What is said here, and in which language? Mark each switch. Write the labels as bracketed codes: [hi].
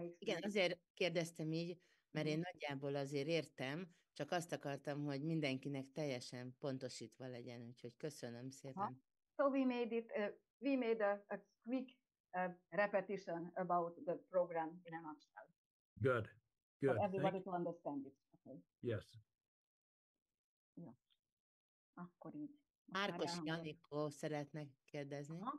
[hu] Igen, azért kérdeztem így, mert én nagyjából azért értem, csak azt akartam, hogy mindenkinek teljesen pontosítva legyen, úgyhogy köszönöm szépen. [en] So we made a quick repetition about the program in a nutshell. Good. Good. For everybody to understand it. Okay. Yes. [hu] Ja. Akkor így. Árkos Anikó szeretne kérdezni.